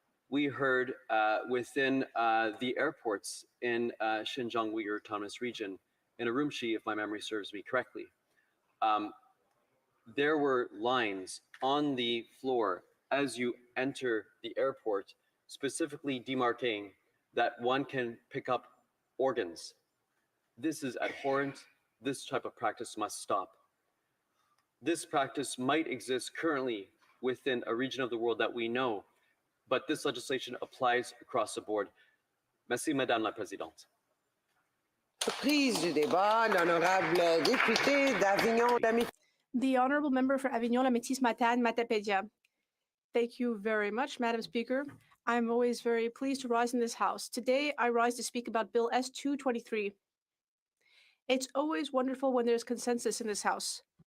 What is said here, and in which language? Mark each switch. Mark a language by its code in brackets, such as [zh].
[en] We heard within the airports in Xinjiang Uyghur Autonomous Region, in Urumqi, if my memory serves me correctly, there were lines on the floor as you enter the airport, specifically demarcating that one can pick up organs. This is abhorrent. This type of practice must stop. This practice might exist currently within a region of the world that we know, but this legislation applies across the board. [fr] Merci, Madame la Présidente. Prise du débat, l'honorable député d'Avignon-la-Métis. [en] The honorable member for Avignon-la-Métis-Matane, Matapédia. Thank you very much, Madam Speaker. I'm always very pleased to rise in this House. Today, I rise to speak about Bill S-223. It's always wonderful when there's consensus in this House.